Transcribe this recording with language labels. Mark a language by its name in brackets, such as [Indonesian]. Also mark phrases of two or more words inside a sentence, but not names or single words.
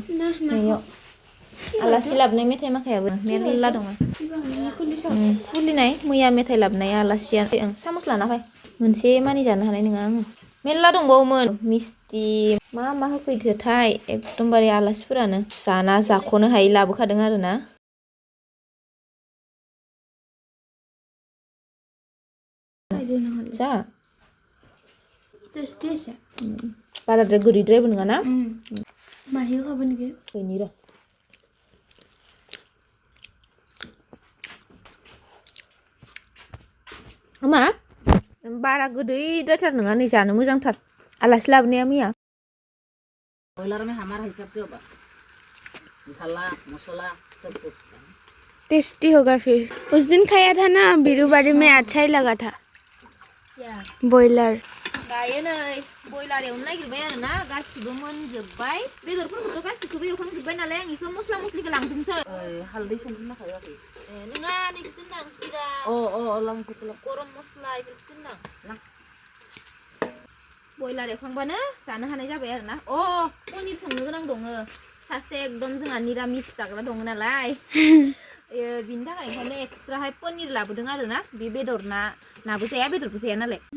[Bodo] आलासि लाबोनाय मेथाइ माखायाबो मेरला दङ खुलिनाय मैया मेथाइ लाबोनाय आलासिया सामस लाना फै मोनसे मानि जानो हानाय नङा आङो मेरला दंबावोमोन मिस्टि मा होफैखोथाय एकदमबारे आलासिफोरानो जाना जाख'नो हायै लाबोखादों आरोना जा बाराद्राय गोदैद्रायबो नङा ना माहियो खाबो नेকি फैनि र' मा बारा गोदैद्रायथार नङा नै जानो मोजांथार आलासि लाबोनाया मैया [Hindi] बॉयलर में हमारा हिसाब से होगा मसाला मसाला सब कुछ टेस्टी होगा फिर उस दिन खाया था ना बिरुबारी में अच्छा ही लगा था बॉयलर [Bodo] दायो नै बयलार एवनो नागिरबाय आरोना गासिबो मोनजोब्बाय बेदरफोरखौथ' गासिखौबो एवखांजोब्बाय नालाय आं इखौ मस्ला मस्लिखौ लांजोबनोसै हालदै संख्रि नाखायाखै नङा नैखौसो होनदां सिरा गरम मस्ला इफोरखौसो होनदां बयलार एवखांबानो जानो हानाय जाबाय आरोना पनिर संनो गोनां दङ सासे एकदम जोंहा निरामिस जाग्रा दङ नालाय बिनि थाखाय ओंखायनो एक्सट्राहाय पनिर लाबोदों आरोना बे बेदर नाबो जाया बेदरबो जाया नालाय